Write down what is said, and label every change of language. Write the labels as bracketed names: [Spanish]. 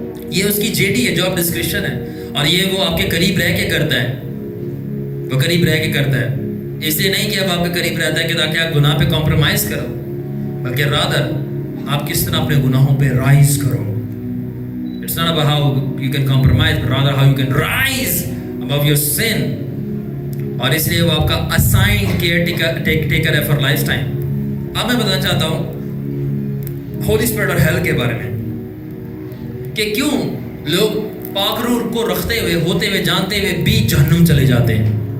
[Urdu] یہ اس کی J D ہے, جاب ڈسکرپشن ہے, اور یہ وہ آپ کے قریب رہ کے کرتا ہے, وہ قریب رہ کے کرتا ہے. اس لیے نہیں کہ اب آپ کے قریب رہتا ہے کہ تاکہ آپ گناہ پہ کمپرومائز کرو, بلکہ رادر آپ کس طرح اپنے گناہوں پہ رائز کرو. [English] It's not about how you can compromise, but rather how you can rise above your sin. [Urdu] اور اس لیے وہ آپ کا [English] assigned caretaker [Urdu] ہے [English] for lifetime. [Urdu] اب میں بتانا چاہتا ہوں ہولی اسپرٹ اور ہیل کے بارے میں کہ کیوں لوگ پاک روح کو رکھتے ہوئے, ہوتے ہوئے, جانتے ہوئے بھی جہنم چلے جاتے ہیں.